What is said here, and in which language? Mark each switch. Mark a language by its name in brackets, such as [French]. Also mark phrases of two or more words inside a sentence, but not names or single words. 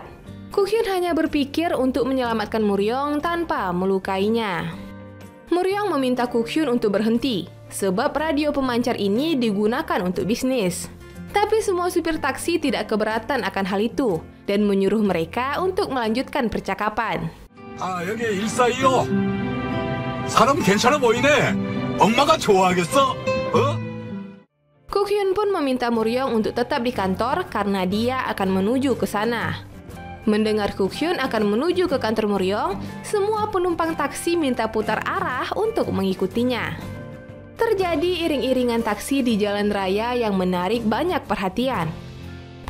[Indonesian] Kuk-hyun hanya berpikir untuk menyelamatkan Muryong tanpa melukainya. Muryong meminta Kuk-hyun untuk berhenti, sebab radio pemancar ini digunakan untuk bisnis. Tapi semua supir taksi tidak keberatan akan hal itu dan menyuruh mereka untuk melanjutkan percakapan. [Korean] 여기 1425. 사람 괜찮아 보이네. 엄마가 좋아하겠어? [Indonesian] Kuk-hyun pun meminta Muryong untuk tetap di kantor karena dia akan menuju ke sana. Mendengar Kuk-hyun akan menuju ke kantor Muryong, semua penumpang taksi minta putar arah untuk mengikutinya. Terjadi iring-iringan taksi di jalan raya yang menarik banyak perhatian.